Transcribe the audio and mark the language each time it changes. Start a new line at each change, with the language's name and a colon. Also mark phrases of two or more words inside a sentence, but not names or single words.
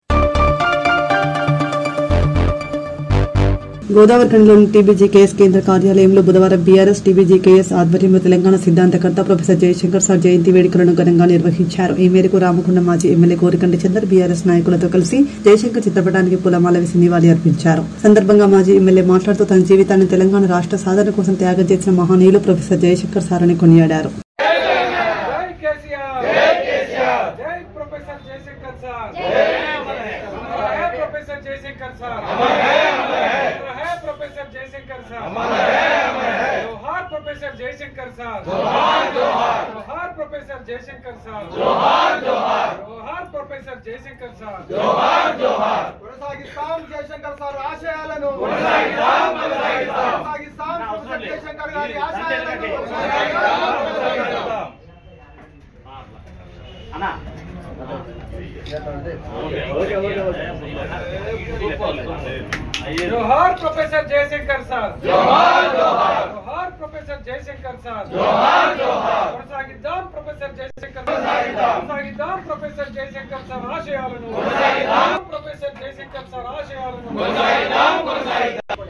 Telugu: గోదావరిఖండ్లోని టీబీజీకేఎస్ కేంద్ర కార్యాలయంలో బుధవారం బీఆర్ఎస్ టీబీజీకేఎస్ ఆధ్వర్యంలో తెలంగాణ సిద్ధాంతకర్త ప్రొఫెసర్ జయశంకర్ సార్ జయంతి వేడుకలను ఘనంగా నిర్వహించారు. ఈ మేరకు రామగుండం మాజీ ఎమ్మెల్యే కోరికంటి చందర్ బీఆర్ఎస్ నాయకులతో కలిసి జయశంకర్ చిత్రపటానికి పూలమాల వేసి నివాళి అర్పించారు. సందర్భంగా మాజీ ఎమ్మెల్యే మాట్లాడుతూ తన జీవితాన్ని తెలంగాణ రాష్ట్ర సాధన కోసం త్యాగం చేసిన మహనీయులు ప్రొఫెసర్ జయశంకర్ సార్ అని కొనియాడారు. జోహార్ ప్రొఫెసర్ జయశంకర్ సాబ్, జోహార్ జోహార్, జోహార్ ప్రొఫెసర్ జయశంకర్ సాబ్, జోహార్ జోహార్, జోహార్ ప్రొఫెసర్ జయశంకర్ సాబ్, జోహార్ జోహార్। కొనసాగిస్తాం జయశంకర్ సార్ ఆశయాలను, కొనసాగిస్తాం ప్రొఫెసర్ జయశంకర్ గారి ఆశయాలను. జోహార్ ప్రొఫెసర్ జయశంకర్ సాబ్, జోహార్ జోహార్, జోహార్ ప్రొఫెసర్ జయశంకర్ సాబ్, జోహార్ జోహార్। కొనసాగిద్దాం ప్రొఫెసర్ జయశంకర్, కొనసాగిద్దాం ప్రొఫెసర్ జయశంకర్ సార్ ఆశయాలను, కొనసాగిద్దాం ప్రొఫెసర్ జయశంకర్ సార్ ఆశయాలను, కొనసాగిద్దాం కొనసాగిద్దాం.